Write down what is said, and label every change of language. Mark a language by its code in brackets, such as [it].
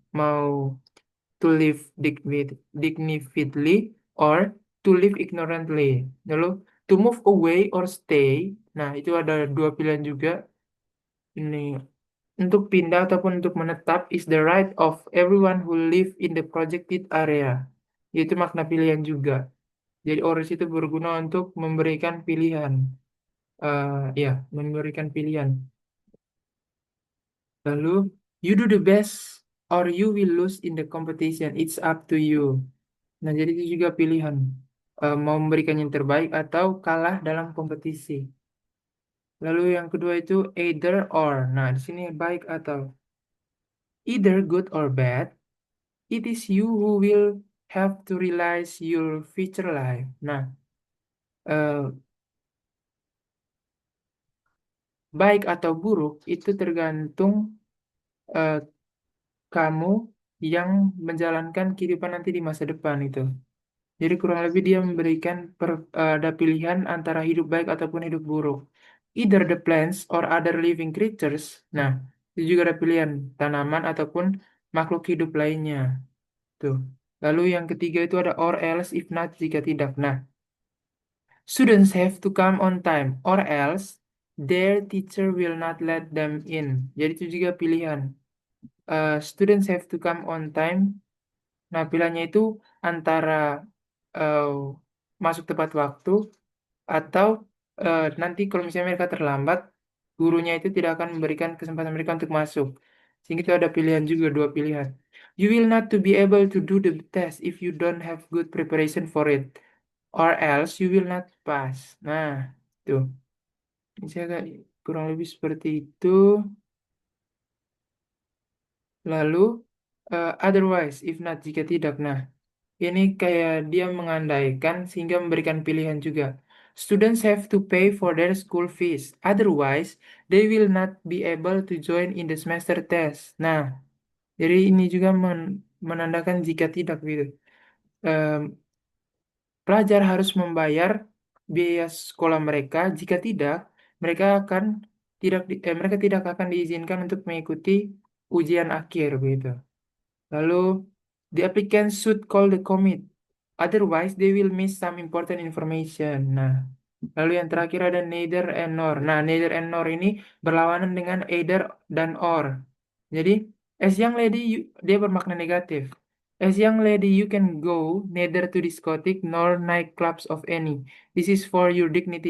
[en] Mau to live dignifiedly or to live ignorantly. Lalu to move away or stay. [id] Nah, itu ada 2 pilihan juga. Ini untuk pindah ataupun untuk menetap [en] is the right of everyone who live in the projected area. [id] Yaitu makna pilihan juga. Jadi ORS itu berguna untuk memberikan pilihan. Ya, memberikan pilihan. [en] Lalu, you do the best or you will lose in the competition. It's up to you. [id] Nah, jadi itu juga pilihan. Mau memberikan yang terbaik atau kalah dalam kompetisi. Lalu yang kedua itu either or. Nah, di sini baik atau. [en] Either good or bad, it is you who will have to realize your future life. [id] Nah, eh, baik atau buruk itu tergantung eh, kamu yang menjalankan kehidupan nanti di masa depan itu. Jadi kurang lebih dia memberikan ada pilihan antara hidup baik ataupun hidup buruk. [en] Either the plants or other living creatures. [id] Nah, itu juga ada pilihan tanaman ataupun makhluk hidup lainnya. Tuh. Lalu yang ketiga itu ada or else if not jika tidak. [en] Nah, students have to come on time or else their teacher will not let them in. [id] Jadi itu juga pilihan. [en] Students have to come on time [id] Nah, pilihannya itu antara eh, masuk tepat waktu atau nanti kalau misalnya mereka terlambat, gurunya itu tidak akan memberikan kesempatan mereka untuk masuk. Sehingga itu ada pilihan juga, dua pilihan. [en] You will not to be able to do the test if you don't have good preparation for it, or else you will not pass. [id] Nah, tuh. Ini saya agak kurang lebih seperti itu. Lalu, otherwise, if not, jika tidak. Nah, ini kayak dia mengandaikan sehingga memberikan pilihan juga. [en] Students have to pay for their school fees. Otherwise, they will not be able to join in the semester test. [id] Nah, jadi ini juga menandakan jika tidak gitu. Em, Pelajar harus membayar biaya sekolah mereka. Jika tidak, mereka akan mereka tidak akan diizinkan untuk mengikuti ujian akhir begitu. [en] Lalu, the applicant should call the commit. Otherwise, they will miss some important information. [id] Nah, lalu yang terakhir ada neither and nor. Nah, neither and nor ini berlawanan dengan either dan or. Jadi, [en] as young lady, [id] dia bermakna negatif. [en] As young lady, you can go neither to discotheque nor nightclubs of any. This is for your dignity.